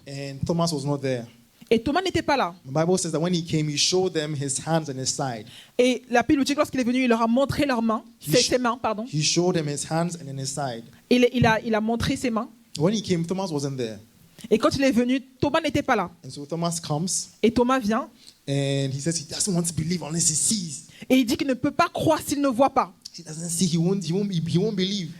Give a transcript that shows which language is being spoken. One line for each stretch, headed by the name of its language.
English: and Thomas was not there.
French: Et Thomas n'était pas là.
English: The Bible says that when he came, he showed them his hands and his side.
French: Et la Bible dit que lorsqu'il est venu, il leur a montré leurs mains, ses mains, pardon.
English: He showed them his hands and his side.
French: Il a montré ses mains.
English: When he came, Thomas wasn't there.
French: Et quand il est venu, Thomas n'était pas là.
English: And so Thomas comes,
French: Et Thomas vient
English: and he says he doesn't want to believe unless he sees.
French: et il dit qu'il ne peut pas croire s'il ne voit pas.
English: He doesn't see, he won't believe.